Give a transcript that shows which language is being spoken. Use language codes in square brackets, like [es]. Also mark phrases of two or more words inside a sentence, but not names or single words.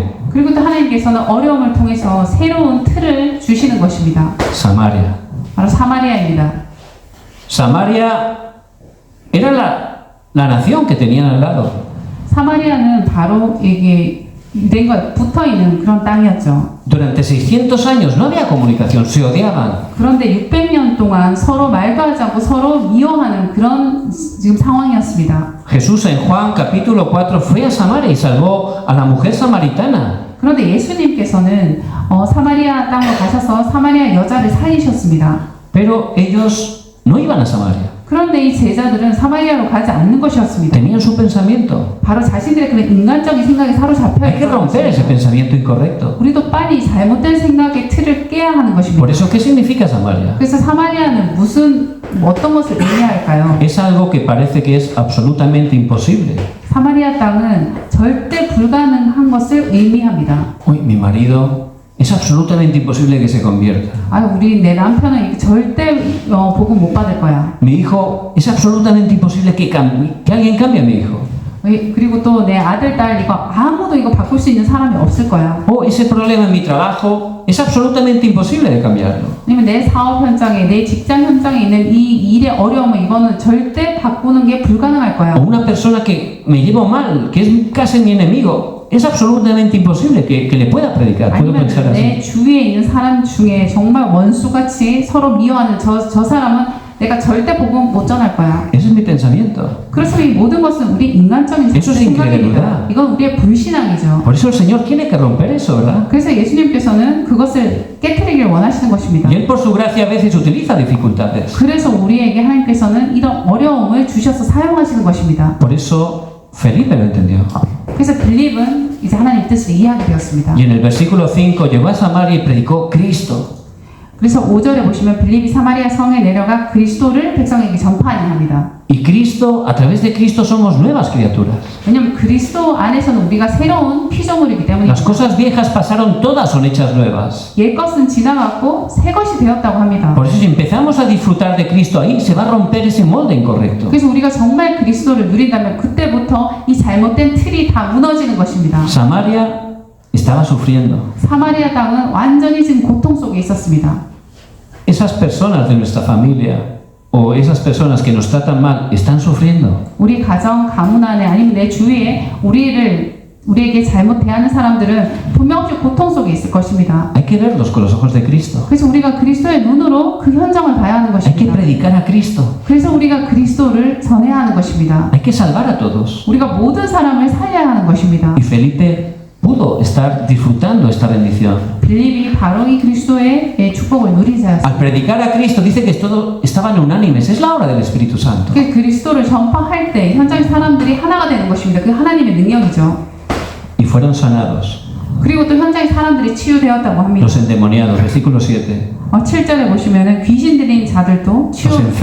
[ko] 그리고 또 하나님께서는 어려움을 통해서 새로운 틀을 주시는 것입니다. [es] Samaria. [ko] 바로 사마리아입니다. [es] Samaria Era la nación que tenían al lado. [ko] 사마리아는 바로 이게 유대인과 붙어 있는 그런 땅이었죠. [es] Durante 600 años no había comunicación, se odiaban. [ko] 그런데 600년 동안 서로 말도 하지 않고 서로 미워하는 그런 지금 상황이었습니다. [es] Jesús en Juan capítulo 4 fue a Samaria y salvó a la mujer samaritana. [ko] 그런데 예수님께서는 사마리아 땅으로 가셔서 사마리아 여자를 살리셨습니다. [es] Pero ellos no iban a Samaria. [ko] 그런데 이 제자들은 사마리아로 가지 않는 것이었습니다. [es] Tenían su pensamiento. [ko] 바로 자신들의 그런 인간적인 생각에 사로잡혀 [es] Hay que [ko] 있는 [es] romper ese [ko] 것입니다. [es] pensamiento incorrecto. [ko] 우리도 빨리 잘못된 생각의 틀을 깨야 하는 것입니다. [es] Por eso, ¿qué significa Samaria? [ko] 그래서 사마리아는 어떤 것을 의미할까요? [es] Es algo que parece que es absolutamente imposible. [ko] 사마리아 땅은 절대 불가능한 것을 의미합니다. [es] Uy, mi marido es absolutamente imposible que se convierta. [ko] 우리 내 남편은 이렇게 절대 복음 못 받을 거야. [es] Mi hijo es absolutamente imposible que alguien cambie a mi hijo. [ko] 그리고 또 내 아들, 딸 아무도 이거 바꿀 수 있는 사람이 없을 거야. [es] O ese problema en mi trabajo es absolutamente imposible de cambiarlo. [ko] 아니면 내 사업 현장에, 내 직장 현장에 있는 이 일의 어려움은 이거는 절대 바꾸는 게 불가능할 거야. [es] O una persona que me llevo mal, que es casi mi enemigo, es absolutamente imposible que le pueda predicar. Puedo [ko] 아니면 [es] pensar [ko] 내 [es] así. [ko] 주위에 있는 사람 중에 정말 원수같이 서로 미워하는 저 사람은 내가 절대 복음 못 전할 거야. [es] Ese es mi pensamiento. [ko] 그래서 이 모든 것은 우리 인간적인 [es] Eso es [ko] 생각입니다. [es] incredulidad. [ko] 이건 우리의 불신앙이죠. [es] Por eso el Señor tiene que romper eso, ¿verdad? [ko] 그래서 예수님께서는 그것을 깨트리길 원하시는 것입니다. [es] Y Él por su gracia a veces utiliza dificultades. [ko] 그래서 우리에게 하나님께서는 이런 어려움을 주셔서 사용하시는 것입니다. [es] Por eso Felipe lo entendió. [ko] 그래서 빌립은 이제 하나님 뜻을 이해하게 되었습니다. [es] Y en el versículo 5 llegó a Samaria y predicó Cristo. [ko] 그래서 5절에 보시면 빌립이 사마리아 성에 내려가 그리스도를 백성에게 전파하려 합니다. [es] Y Cristo, a través de Cristo somos nuevas criaturas. [ko] 왜냐하면 그리스도 안에서는 우리가 새로운 피조물이기 때문에 [es] Las cosas viejas pasaron, todas son hechas nuevas. [ko] 옛것은 지나갔고 새 것이 되었다고 합니다. [es] Por eso si empezamos a disfrutar de Cristo ahí, se va a romper ese molde incorrecto. [ko] 그래서 우리가 정말 그리스도를 누린다면 그때부터 이 잘못된 틀이 다 무너지는 것입니다. [es] Samaria estaba sufriendo. [ko] 사마리아 땅은 완전히 지금 고통 속에 있었습니다. [es] Esas personas de nuestra familia o esas personas que nos tratan mal están sufriendo. [ko] 우리 가정, 가문 안에 아니면 내 주위에 우리에게 잘못 대하는 사람들은 분명히 고통 속에 있을 것입니다. [es] Hay que verlos con los ojos de Cristo. [ko] 그래서 우리가 그리스도의 눈으로 그 현장을 봐야 하는 [es] Hay que [ko] 것입니다. [es] predicar a Cristo. [ko] 그래서 우리가 그리스도를 전해야 하는 것입니다. [es] Hay que salvar a todos. [ko] 우리가 모든 사람을 살려야 하는 것입니다. [es] Y Felipe pudo estar disfrutando esta bendición. [ko] 빌립이 바로 이 그리스도의 축복을 누린 [es] Al [ko] 자였습니다. [es] predicar a Cristo dice que todos estaban unánimes. Es la obra del Espíritu Santo. [ko] 그 그리스도를 전파할 때 현장의 사람들이 하나가 되는 것입니다. 그 하나님의 능력이죠. [es] Y fueron sanados. [ko] 그리고 또 현장의 사람들이 치유되었다고 합니다. [es] Los endemoniados, versículo 7. [ko] 7절에 보시면은 귀신 들린 자들도 치유를 받은